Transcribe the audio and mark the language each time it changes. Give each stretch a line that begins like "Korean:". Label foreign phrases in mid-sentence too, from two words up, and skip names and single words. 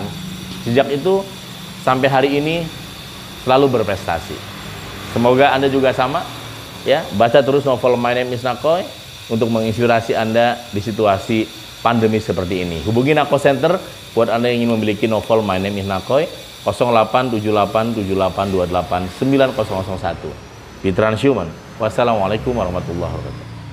Indonesian: Sejak itu sampai hari ini selalu berprestasi. Semoga Anda juga sama ya, baca terus novel My Name is Nakoy untuk menginspirasi Anda di situasi pandemi seperti ini. Hubungi Nako Center buat Anda yang ingin memiliki novel My Name is Nakoy 087878289001 di Transhuman.
Arabic: Wassalamualaikum warahmatullahi wabarakatuh.